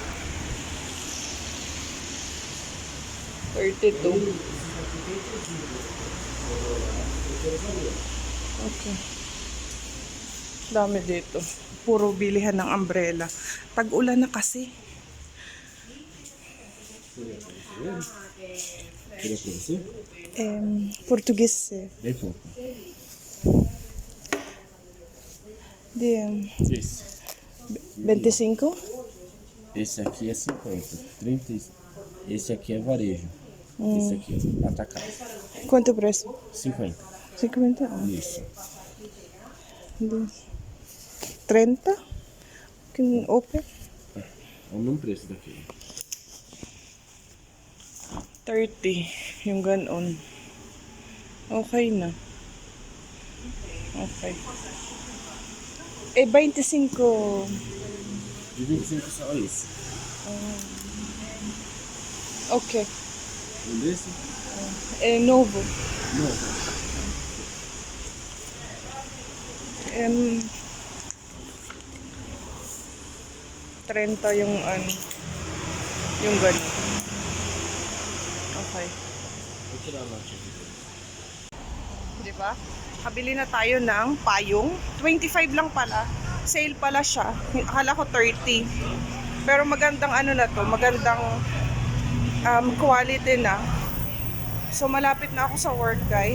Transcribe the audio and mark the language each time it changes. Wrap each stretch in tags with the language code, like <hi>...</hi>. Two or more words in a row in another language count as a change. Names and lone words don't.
<tl>32. Okay. Dami dito. Puro bilihan ng umbrella. Tag-ulan na kasi.</tl> <pt>Queria conhecer? Português. Bem pouco. De Esse. 25? Esse aqui é 50. 30. Esse aqui é varejo. Esse aqui é atacado. Quanto o preço? 50. 50? Isso. 30? Que open? É o mesmo preço daqui. 30.</pt> <tl>Yung ganon. Okay na. Okay. 25.</tl> <pt>De 25 só esse. Okay. Um desse? Novo. Novo.</pt> <tl>30 yung yung ganon. Okay.</tl> <pt>Vou tirar a nota aqui.</pt> <tl>Di ba? Kabili na tayo ng payong. 25 lang pala. Sale pala siya. Akala ko 30. Pero magandang na to. Magandang quality na. So malapit na ako sa work, guys.</tl>